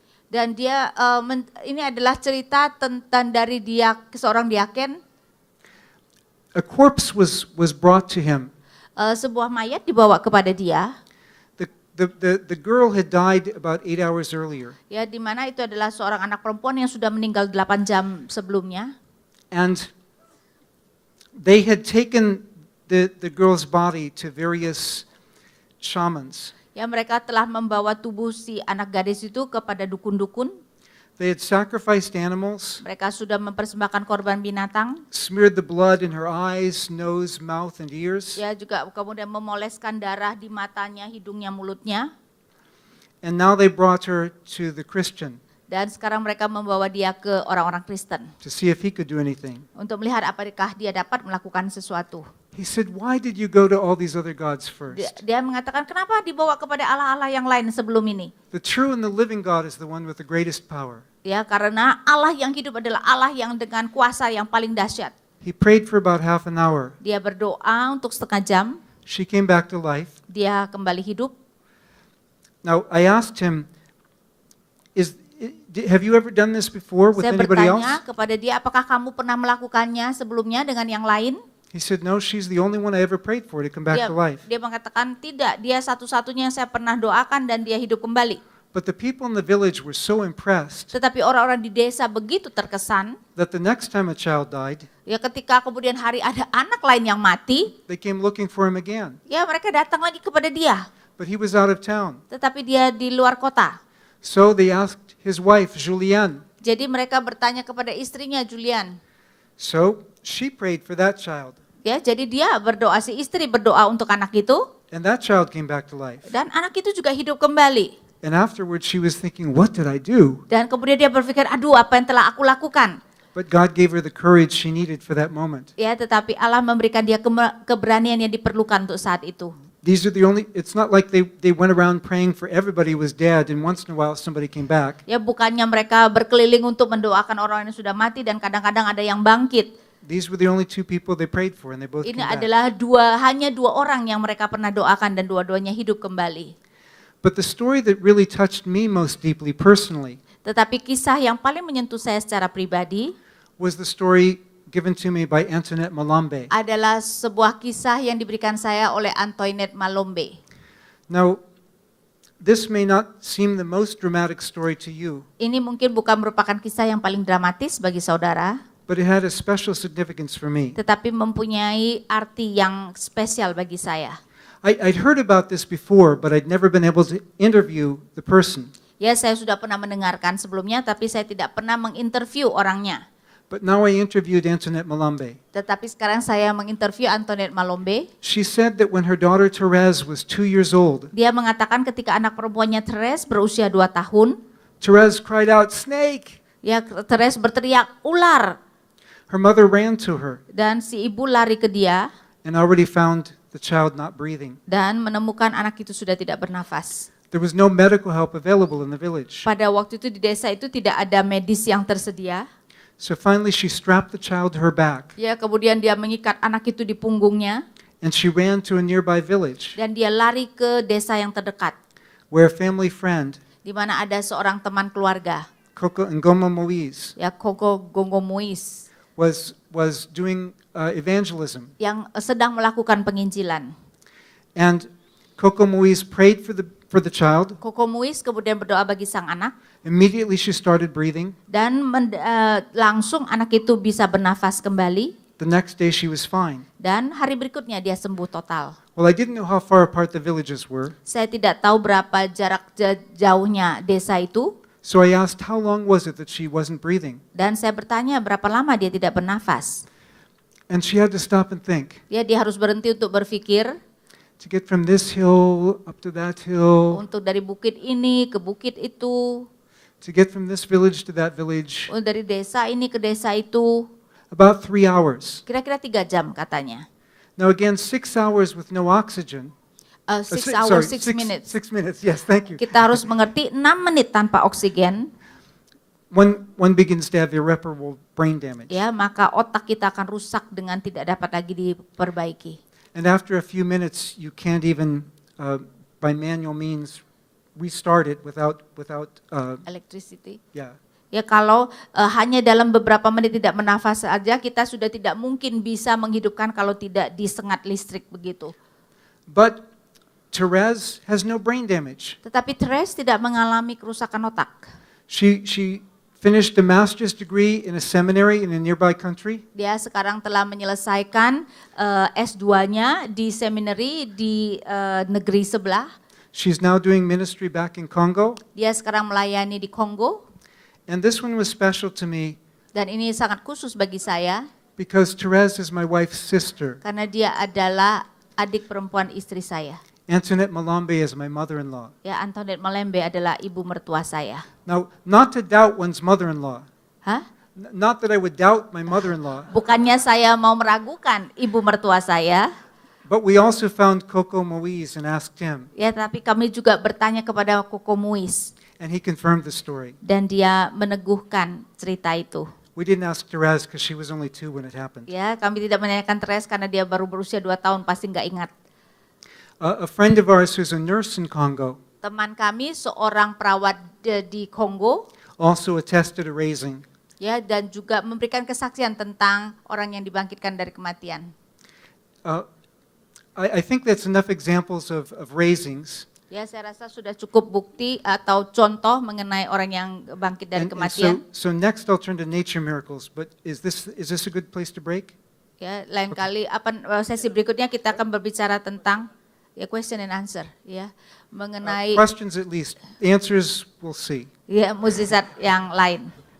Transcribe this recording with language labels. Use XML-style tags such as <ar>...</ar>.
<id>Dan dia ini adalah cerita tentang dari seorang diaken.</id> <en>A corpse was brought to him.</en> <id>Sebuah mayat dibawa kepada dia.</id> <en>The girl had died about 8 hours earlier.</en> <id>Ya, di mana itu adalah seorang anak perempuan yang sudah meninggal 8 jam sebelumnya.</id> <en>And they had taken the girl's body to various shamans.</en> <id>Ya, mereka telah membawa tubuh si anak gadis itu kepada dukun-dukun.</id> <en>They had sacrificed animals,</en> <id>Mereka sudah mempersembahkan korban binatang.</id> <en>smeared the blood in her eyes, nose, mouth, and ears.</en> <id>Ya, juga kemudian memoleskan darah di matanya, hidungnya, mulutnya.</id> <en>And now they brought her to the Christian</en> <id>Dan sekarang mereka membawa dia ke orang-orang Kristen</id> <en>to see if he could do anything.</en> <id>untuk melihat apakah dia dapat melakukan sesuatu.</id> <en>He said, "Why did you go to all these other gods first?</en> <id>Dia mengatakan, kenapa dibawa kepada Allah-Allah yang lain sebelum ini?</id> <en>The true and the living God is the one with the greatest power."</en> <id>Ya, karena Allah yang hidup adalah Allah yang dengan kuasa yang paling dahsyat.</id> <en>He prayed for about half an hour.</en> <id>Dia berdoa untuk setengah jam,</id> <en>She came back to life.</en> <id>dia kembali hidup.</id> <en>Now, I asked him, have you ever done this before with</en> <id>Saya</id> <en>anybody</en> <id>bertanya</id> <en>else?</en> <id>kepada dia, apakah kamu pernah melakukannya sebelumnya dengan yang lain?</id> <en>He said, no, she's the only one I ever prayed for to come back</en> <id>Dia,</id> <en>to life.</en> <id>dia mengatakan tidak, dia satu-satunya yang saya pernah doakan dan dia hidup kembali.</id> <en>But the people in the village were so impressed</en> <id>Tetapi orang-orang di desa begitu terkesan,</id> <en>that the next time a child died,</en> <id>ya ketika kemudian hari ada anak lain yang mati,</id> <en>they came looking for him again.</en> <id>ya mereka datang lagi kepada dia.</id> <en>But he was out of town.</en> <id>Tetapi dia di luar kota.</id> <en>So they asked his wife, Julienne.</en> <id>Jadi mereka bertanya kepada istrinya Julian.</id> <en>So she prayed for that child.</en> <id>Ya, jadi dia berdoa, si istri berdoa untuk anak itu,</id> <en>And that child came back to life.</en> <id>dan anak itu juga hidup kembali.</id> <en>And afterwards she was thinking, what did I do?</en> <id>Dan kemudian dia berpikir, aduh apa yang telah aku lakukan?</id> <en>But God gave her the courage she needed for that moment.</en> <id>Ya, tetapi Allah memberikan dia keberanian yang diperlukan untuk saat itu.</id> <en>These are the only, it's not like they went around praying for everybody who was dead and once in a while somebody came back.</en> <id>Ya, bukannya mereka berkeliling untuk mendoakan orang yang sudah mati dan kadang-kadang ada yang bangkit.</id> <en>These were the only two people they prayed for and they both came</en> <id>Ini</id> <en>back.</en> <id>adalah hanya dua orang yang mereka pernah doakan dan dua-duanya hidup kembali.</id> <en>But the story that really touched me most deeply personally</en> <id>Tetapi kisah yang paling menyentuh saya secara pribadi</id> <en>was the story given to me by Antoinette Malambe.</en> <id>adalah sebuah kisah yang diberikan saya oleh Antoinette Malombe.</id> <en>Now, this may not seem the most dramatic story to you,</en> <id>Ini mungkin bukan merupakan kisah yang paling dramatis bagi saudara,</id> <en>but it had a special significance for me.</en> <id>tetapi mempunyai arti yang spesial bagi saya.</id> <en>I'd heard about this before, but I'd never been able to interview the person.</en> <id>Ya, saya sudah pernah mendengarkan sebelumnya, tapi saya tidak pernah menginterview orangnya.</id> <en>But now I interviewed Antoinette Malambe.</en> <id>Tetapi sekarang saya menginterview Antoinette Malombe.</id> <en>She said that when her daughter Therese was 2 years old,</en> <id>Dia mengatakan ketika anak perempuannya Therese berusia 2 tahun,</id> <en>Therese cried out, "Snake!"</en> <id>ya Therese berteriak, ular.</id> <en>Her mother ran to her</en> <id>Dan si ibu lari ke dia</id> <en>and already found the child not breathing.</en> <id>dan menemukan anak itu sudah tidak bernafas.</id> <en>There was no medical help available in the village.</en> <id>Pada waktu itu di desa itu tidak ada medis yang tersedia.</id> <en>So finally she strapped the child to her back</en> <id>Ya, kemudian dia mengikat anak itu di punggungnya</id> <en>and she ran to a nearby village</en> <id>dan dia lari ke desa yang terdekat</id> <en>where a family friend,</en> <id>di mana ada seorang teman keluarga,</id> <en>Coco Ngoma Moise,</en> <id>ya Koko Gongomuis,</id> <en>was doing evangelism.</en> <id>yang sedang melakukan penginjilan.</id> <en>And Coco Moise prayed for the child.</en> <id>Koko Muis kemudian berdoa bagi sang anak</id> <en>Immediately she started breathing.</en> <id>dan langsung anak itu bisa bernafas kembali</id> <en>The next day she was fine.</en> <id>dan hari berikutnya dia sembuh total.</id> <en>Well, I didn't know how far apart the villages were,</en> <id>Saya tidak tahu berapa jarak jauhnya desa itu</id> <en>so I asked how long was it that she wasn't breathing?</en> <id>dan saya bertanya berapa lama dia tidak bernafas.</id> <en>And she had to stop and think.</en> <id>Dia harus berhenti untuk berpikir</id> <en>To get from this hill up to that hill,</en> <id>untuk dari bukit ini ke bukit itu,</id> <en>to get from this village to that village,</en> <id>dari desa ini ke desa itu,</id> <en>about 3 hours.</en> <id>kira-kira 3 jam katanya.</id> <en>Now again, 6 hours with no oxygen. 6 hours, 6 minutes. 6 minutes, yes, thank you.</en> <id>Kita harus mengerti 6 menit tanpa oksigen,</id> <en>One begins to have irreparable brain damage.</en> <id>ya maka otak kita akan rusak dengan tidak dapat lagi diperbaiki.</id> <en>And after a few minutes, you can't even, by manual means, restart it without Electricity. yeah.</en> <id>Ya kalau hanya dalam beberapa menit tidak bernafas saja, kita sudah tidak mungkin bisa menghidupkan kalau tidak disengat listrik begitu.</id> <en>But Therese has no brain damage.</en> <id>Tetapi Therese tidak mengalami kerusakan otak.</id> <en>She finished a master's degree in a seminary in a nearby country.</en> <id>Dia sekarang telah menyelesaikan S2-nya di seminary di negeri sebelah.</id> <en>She's now doing ministry back in Congo.</en> <id>Dia sekarang melayani di Kongo.</id> <en>And this one was special to me</en> <id>Dan ini sangat khusus bagi saya</id> <en>because Therese is my wife's sister.</en> <id>karena dia adalah adik perempuan istri saya.</id> <en>Antoinette Malambe is my mother-in-law.</en> <id>Ya, Antoinette Malembe adalah ibu mertua saya.</id> <en>Now, not to doubt one's mother-in-law, Hah? Not that I would doubt my mother-in-law,</en> <id>Bukannya saya mau meragukan ibu mertua saya,</id> <en>but we also found Coco Moise and asked him,</en> <id>ya, tapi kami juga bertanya kepada Koko Muiz</id> <en>and he confirmed the story.</en> <id>dan dia meneguhkan cerita itu.</id> <en>We didn't ask Therese because she was only 2 when it happened.</en> <id>Ya, kami tidak menanyakan Teres karena dia baru berusia 2 tahun, pasti nggak ingat.</id> <en>A friend of ours who's a nurse in Congo</en> <id>Teman kami seorang perawat di Kongo,</id> <en>also attested a raising.</en> <id>ya, dan juga memberikan kesaksian tentang orang yang dibangkitkan dari kematian.</id> <en>I think that's enough examples of raisings.</en> <id>Ya, saya rasa sudah cukup bukti atau contoh mengenai orang yang bangkit dari</id> <en>And</en> <id>kematian.</id> <en>so next I'll turn to nature miracles, but is this a good place to break?</en> <id>Ya, lain kali sesi berikutnya kita akan berbicara tentang ya</id> <en>question and answer,</en> <id>ya, mengenai</id> <en>Questions at least. Answers we'll see.</en> <id>ya mukjizat yang lain.</id>